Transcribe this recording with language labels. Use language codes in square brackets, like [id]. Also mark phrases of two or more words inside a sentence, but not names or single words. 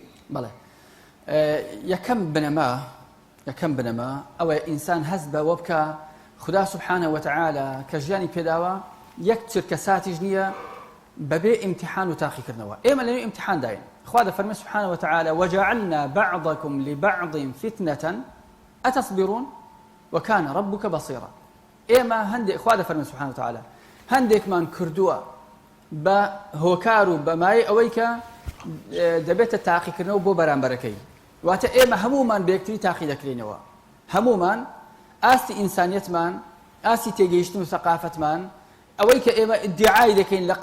[ckb] بەڵێ یەکەم بنەما ئەوە ئینسان هەست بەوە بکە خدا [ar] سبحانه وتعالى [ckb] کە ژیانی پێداوە یەک چرکە ساتیش نییە بەبێ ئیمتیحان و تاقیکردنەوە ئێمە لەنێو ئیمتیحان داین خوا دەفەرمێ [ar] سبحانه وتعالى وجعلنا بعضكم لبعض فتنة أتصبرون وكان ربك بصيرا [ckb] ئێمە هەندێک خوا دەفەرمێ [ar] سبحانه وتعالى [ckb] هەندێکمان کردووە بە هۆکار و بەمای ئەوەی کە دەبێتە تاقیکردنەوە بۆ بەرامبەرەکەی واتە ئێمە هەمومان بەیەکتری تاقی دەکرێنەوە هەمومان ئاستی ئینسانیەتمان ئاستی تێگەیشتن و سەقافەتمان ئەوەی کە ئێمە ئیدعای دەکەین لە